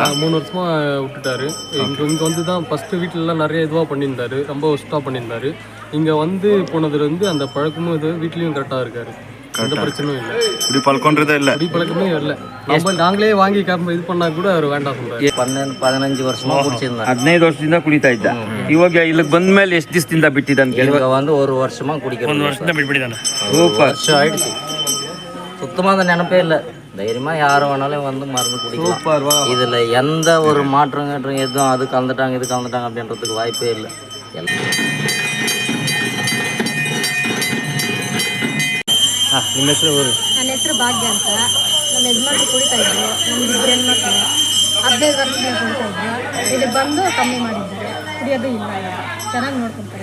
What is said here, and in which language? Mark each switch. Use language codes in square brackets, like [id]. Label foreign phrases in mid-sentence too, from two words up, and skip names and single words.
[ta] 3 வருஷமாக விட்டுட்டாரு. இங்கே வந்து தான் ஃபஸ்ட்டு வீட்டிலலாம் நிறைய இதுவாக பண்ணியிருந்தாரு, ரொம்ப ஒஸ்ட்டாக பண்ணியிருந்தாரு. இங்கே வந்து போனதுலேருந்து அந்த பழக்கமும் இது வீட்லேயும் கரெக்டாக இருக்காரு. எந்த பிரச்சனையும் இல்லை. குடிப்பழக்கன்றதே இல்லை, குடிப்பழக்கமே இல்லை. நாங்களே வாங்கி இது பண்ணால் கூட அவர் வேண்டாம் சொல்கிறாரு. [kn] 15 ವರ್ಷமாக ಕುಡಿಸಿದ್ದ. 15 ವರ್ಷದಿಂದ ಕುಡಿತಾ ಇದ್ದ. ಇವಾಗ ಇಲ್ಲಿಗೆ ಬಂದ ಮೇಲೆ ಎಷ್ಟು ದಿವಸದಿಂದ ಬಿಟ್ಟಿದ್ದಾನೆ? [ta] இவங்க வந்து 1 வருஷமாக குடிக்கிறோம். 1 வருஷம் தான் பிடிதானே. வருஷம் ஆயிடுச்சு. சுத்தமாக அந்த நினைப்பே இல்லை. தைரியமாக யாரும் வேணாலும் வந்து மருந்து குடிக்கலாம். இதில் எந்த ஒரு மாற்றம் எதுவும் அது கலந்துட்டாங்க இது கலந்துட்டாங்க அப்படின்றதுக்கு வாய்ப்பே இல்லை. [kn] ನಿಮ್ಮ ಹೆಸರು? ನನ್ನ ಹೆಸರು ಭಾಗ್ಯ ಅಂತ. ನಮ್ಮ ಯಜಮಾನ್ರು ಕುಡಿತಾ ಇದ್ರು. ನಮ್ದು 2 ಹೆಣ್ಮಕ್ಳು 15 ವರ್ಷದಿಂದ ಕುಡಿತಾ ಇದ್ರು. ಇಲ್ಲಿ ಬಂದು ಕಮ್ಮಿ ಮಾಡಿದ್ದಾರೆ. ಕುಡಿಯೋದು ಇಲ್ಲ, ಚೆನ್ನಾಗಿ ನೋಡ್ಕೊತಾರೆ.